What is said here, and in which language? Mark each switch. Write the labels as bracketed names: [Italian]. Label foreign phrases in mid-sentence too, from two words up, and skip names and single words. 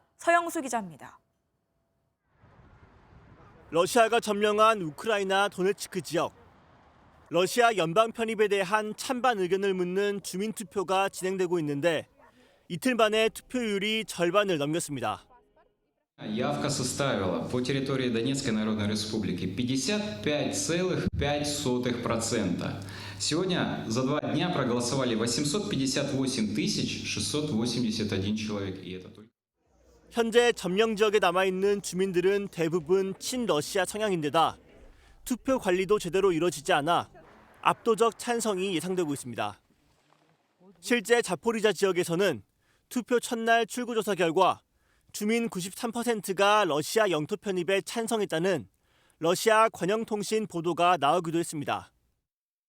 [Korean] 서영수 기자입니다. 러시아가 점령한 우크라이나 도네츠크 지역. 러시아 연방 편입에 대한 찬반 의견을 묻는 주민투표가 진행되고 있는데 이틀 만에 투표율이 절반을 넘겼습니다. [Russian] Явка составила по территории Донецкой Народной Республики 55,5%. Сегодня за 2 дня проголосовали 858 681 человек. И это только... [Korean] 현재 점령 지역에 남아있는 주민들은 대부분 친러시아 성향인데다 투표 관리도 제대로 이루어지지 않아 압도적 찬성이 예상되고 있습니다. 실제 자포리자 지역에서는 투표 첫날 출구조사 결과 주민 93%가 러시아 영토 편입에 찬성했다는 러시아 관영통신 보도가 나오기도 했습니다.